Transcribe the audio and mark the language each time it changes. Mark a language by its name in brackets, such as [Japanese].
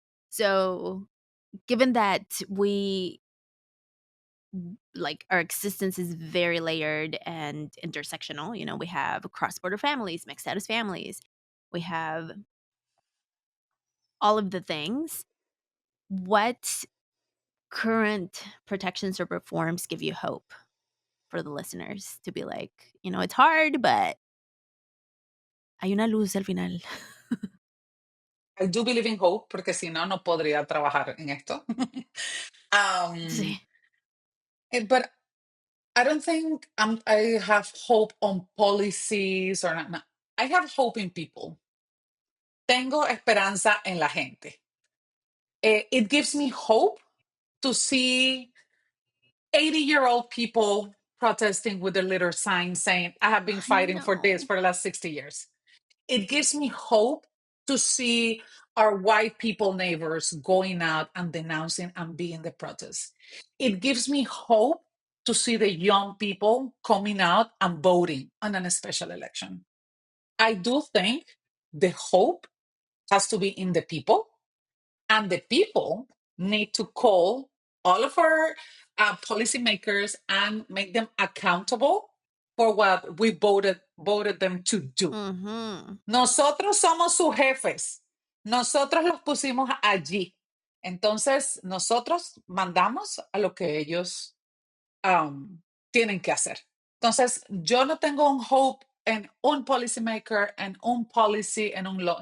[English] So, given that like our existence is very layered and intersectional, we have cross border families, mixed status families, we have all of the things. What current protections or reforms give you hope for the listeners to be like, it's hard, but [Spanish] hay una luz al final? [English] I do believe in hope, [Spanish] porque si no, no podría trabajar en esto. Sí. [English] But I don't think I have hope on policies or not. No. I have hope in people. [Spanish] Tengo esperanza en la gente. [English] It gives me hope to see 80-year-old people protesting with their little signs saying, I have been I fighting for this know. for the last 60 years. It gives me hope to see our white people neighbors going out and denouncing and being the protest. It gives me hope to see the young people coming out and voting on a special election. I do think the hope has to be in the people, and the people need to call all of our policymakers and make them accountable for what we voted them to do. Mhm. [Spanish] Nosotros somos sus jefes. Nosotros los pusimos allí. Entonces, nosotros mandamos a lo que ellos tienen que hacer. Entonces, yo no tengo un hope en un policymaker, en un policy, en un law.